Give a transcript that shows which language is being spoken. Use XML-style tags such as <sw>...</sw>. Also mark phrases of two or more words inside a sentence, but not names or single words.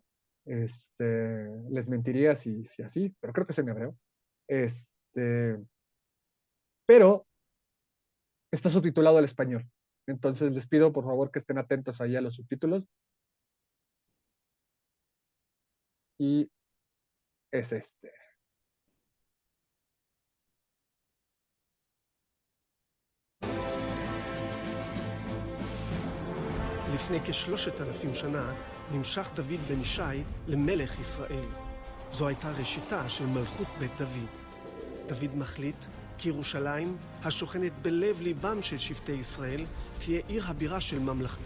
<es>Les mentiría si así, pero creo que es en hebreo. Pero está subtitulado al español. Entonces les pido por favor que estén atentos ahí a los subtítulos. Y es este.</es> <he>לפני כ3,000 שנה נמשך דוד בן ישי למלך ישראל. זו הייתה ראשיתה של מלכות בית דוד. דוד מחליט כי ירושלים, השוכנת בלב ליבם של שבטי ישראל, תהיה עיר הבירה של ממלכתו.</he>